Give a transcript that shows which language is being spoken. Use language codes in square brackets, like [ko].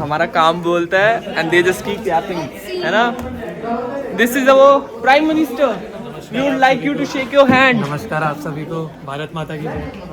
[hi] हमारा काम बोलता है [en] and they just keep yapping, [hi] है ना? [en] This is our Prime Minister. We would like you to shake your hand. [hi] नमस्कार आप सभी को, भारत माता की जय.